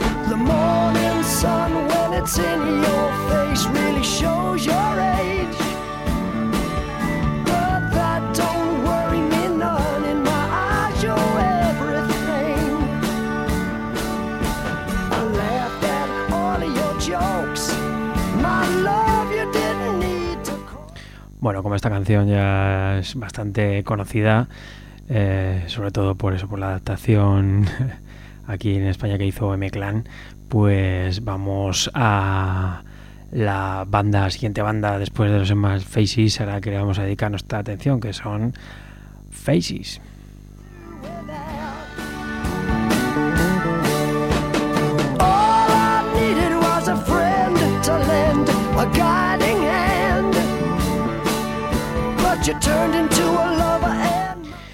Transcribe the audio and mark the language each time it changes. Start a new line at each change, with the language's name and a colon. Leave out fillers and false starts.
English: The morning sun, when it's in your shows your age, but that don't worry me none. In my eyes, you're everything. I laughed at all of your jokes, my love, you didn't need to call.
Spanish: Bueno, como esta canción ya es bastante conocida, sobre todo por eso, por la adaptación aquí en España que hizo M-Clan, pues vamos a la banda, siguiente banda después de los Emerald Faces, a la que le vamos a dedicar nuestra atención, que son Faces.
English: All I needed was a friend to lend a guiding hand, but you turned into a lover and...